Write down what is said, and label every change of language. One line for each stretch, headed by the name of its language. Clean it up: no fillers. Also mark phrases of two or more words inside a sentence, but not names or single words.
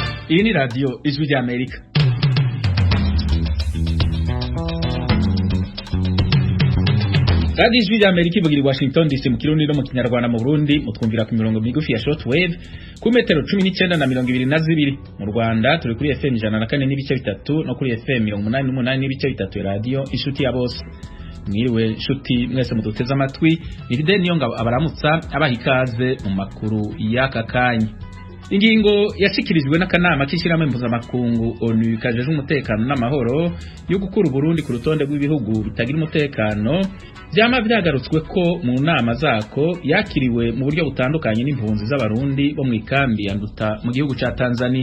Rundi: Iyi ni radio Ijwi ry'Amerika. Radio Ijwi ry'Amerika ivugira i Washington DC mu Kirundi no mu Kinyarwanda mu Burundi mutwumvira ku mirongo migufi ya shortwave ku metero 19 na 22. Mu Rwanda turi kuri FM 104 n'ibice bitatu no kuri FM 88 n'ibice bitatu ya radio Inshuti ya Bose. Mwiriwe nshuti mwese muduteze amatwi, iride niyo ngabo abaramutsa abaha ikaze mu makuru y'aka kanya. Ingingo yashikirijwe n'akanama k'ishyirahamwe mpuzamakungu ONU kajeje umutekano n'amahoro yo gukura Burundi ku rutonde rw'ibihugu bitagira umutekano byama byagarutswe ko mu nama zako yakiriwe mu buryo butandukanye n'impunzi z'abarundi bo mu ikambi ya Nduta mu gihugu ca Tanzania.